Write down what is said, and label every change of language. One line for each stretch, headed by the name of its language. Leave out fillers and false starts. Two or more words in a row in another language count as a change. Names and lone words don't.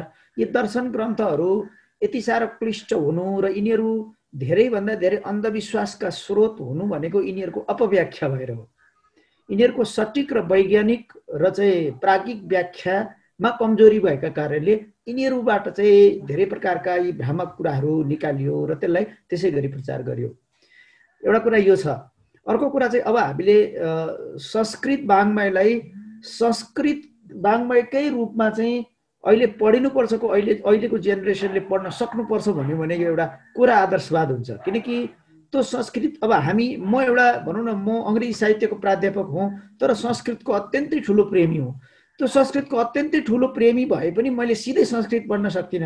Nepali: यी दर्शन ग्रन्थहरू यति साह्रो क्लिष्ट हुनु र यिनीहरू धेरैभन्दा धेरै अन्धविश्वासका स्रोत हुनु भनेको यिनीहरूको अपव्याख्या भएर हो। यिनीहरूको सटीक र वैज्ञानिक र चाहिँ प्राज्ञिक व्याख्यामा कमजोरी भएका कारणले यिनीहरूबाट चाहिँ धेरै प्रकारका यी भ्रामक कुराहरू निकालियो र त्यसलाई त्यसै गरी प्रचार गरियो। एउटा कुरा यो छ। अर्को कुरा चाहिँ अब हामीले संस्कृत वाङ्मयलाई संस्कृत वाङ्मयकै रूपमा चाहिँ अहिले पढिनुपर्छको अहिलेको जेनेरेसनले पढ्न सक्नुपर्छ भन्यो भने यो एउटा कुरा आदर्शवाद हुन्छ। किनकि त्यो संस्कृत अब म एउटा भनौँ न म अङ्ग्रेजी साहित्यको प्राध्यापक हुँ, तर संस्कृतको अत्यन्तै ठुलो प्रेमी हुँ। त्यो संस्कृतको अत्यन्तै ठुलो प्रेमी भए पनि मैले सिधै संस्कृत पढ्न सक्दिनँ।